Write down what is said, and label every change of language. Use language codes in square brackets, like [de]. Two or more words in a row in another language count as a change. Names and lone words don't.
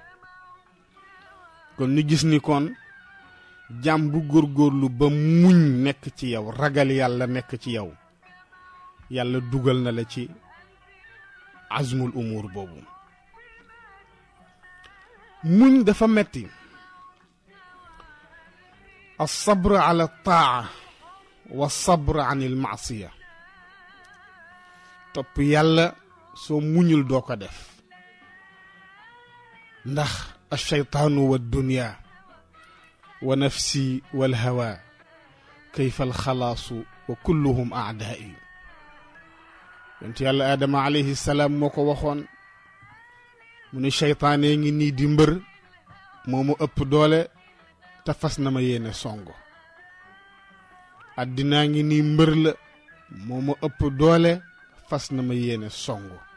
[wo] kon ñu gis ni kon jàmm bu góorgóorlu ba muñ nekk ci yow ragal yàlla nekk ci yow yàlla dugal na la ci [ar] عزم الأمور [wo] boobu muñ dafa metti [ar] الصبر على الطاعة والصبر عن المعصية [wo] topp yàlla soo muñul doo ko def ndax [ar] الشيطان والدنيا والنفس والهوى كيف الخلاص وكلهم أعدائي [wo] yonent yàlla aadama [ar] عليه السلام [wo] moo ko waxoon mu ne cheytaanee ngi nii di mbër moo mu ëpp doole te fas na ma yéene songo addinaa ngi nii mbër la moo ma ëpp doole fas na ma yéene songo